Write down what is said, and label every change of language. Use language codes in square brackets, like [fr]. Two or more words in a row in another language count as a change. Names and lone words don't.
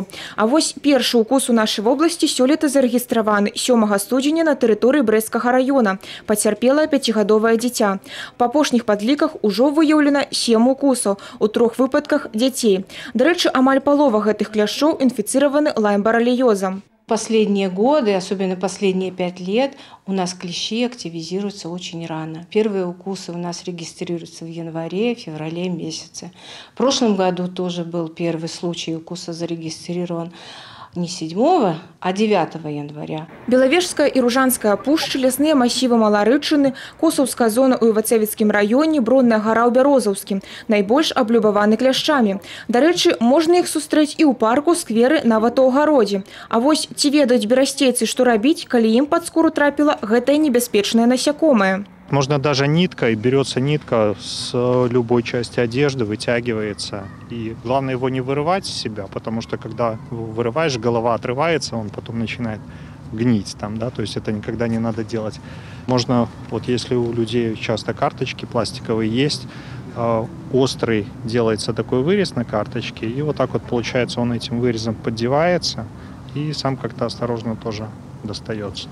[be] А вось першы укус у нашай вобласці сёлета зарэгістраваны 7 студзеня на тэрыторыі Брэсцкага раёна. Пацярпела 5гадовае дзіця. Па апошніх падліках ужо выяўлена 7 укусаў, у 3 выпадках дзяцей. Дарэчы, амаль палова гэтых кляшчоў [ru] инфицированы лайм-боррелиозом. Последние годы, особенно последние 5 лет, у нас клещи активизируются очень рано. Первые укусы у нас регистрируются в январе, феврале месяце. В прошлом году тоже был первый случай укуса зарегистрирован не 7, а 9 января. [be] Беловежская и Ружанская пушчы, лесные массивы Маларычыны, Косаўская зона у Івацевіцкім раёне, Бронная гора ў Бярозаўскім найбольш аблюбаваны кляшчамі. Дарэчы, можна іх сустрэць і ў парку, скверы, нават у агародзе. А вось ці ведаюць берасцейцы, што рабіць, калі ім пад скуру трапіла гэтае небяспечнае насякомае? [ru] Можно даже ниткой, берется нитка с любой части одежды, вытягивается. И главное его не вырывать из себя, потому что когда вырываешь, голова отрывается, он потом начинает гнить там, да, то есть это никогда не надо делать. Можно, вот если у людей часто карточки пластиковые есть, острый делается такой вырез на карточке, и вот так вот получается он этим вырезом поддевается, и сам как-то осторожно тоже достается.